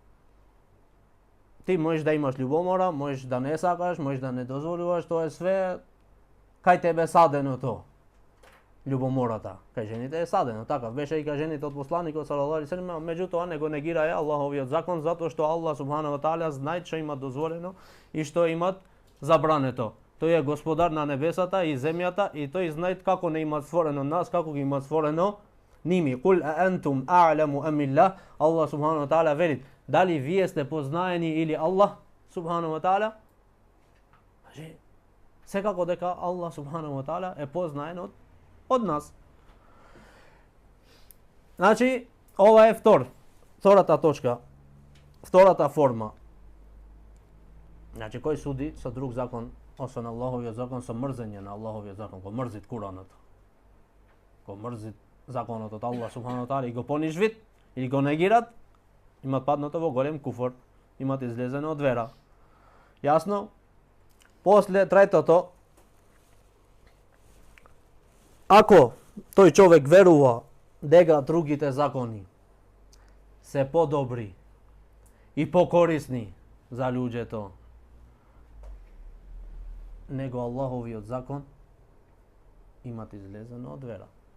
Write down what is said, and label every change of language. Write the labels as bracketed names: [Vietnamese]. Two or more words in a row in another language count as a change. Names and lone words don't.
[Macedonian] Ти можеш да имаш љубомора, можеш да не сакаш, можеш да не дозволуваш, тоа е све кај тебе садено тоа. Љубомората кај жените е садено, така беше и кај жените од посланикот [Arabic] صلى الله عليه وسلم, [Macedonian] меѓутоа не го негираја Аллаховиот закон затоа што [Arabic] الله سبحانه وتعالى [Macedonian] знае што има дозволено и што имат забрането. Тој е господар на небесата и земјата и тој знае како не имат створено нас, како ги имат створено ними. [Arabic] قل أأنتم أعلم أم الله. الله سبحانه وتعالى [Macedonian] вели, дали вие сте познаени или [Arabic] الله سبحانه وتعالى? [Macedonian] Значи, секако дека [Arabic] الله سبحانه وتعالى [Macedonian] е познаен од нас. Значи, ова е втората точка, втората форма. Значи, кој суди со друг закон, освен Аллаховиот закон, со мрзење на Аллаховиот закон, го мрзит Куранот, го мрзит законот од [Arabic] الله سبحانه وتعالى [Macedonian] и го понижвит или го негират, имат паднато во голем куфр, имат излезено од вера. Јасно? После третото, ако тој човек верува дека другите закони се подобри и покорисни за луѓето него Аллаховиот закон, имат излезено од вера.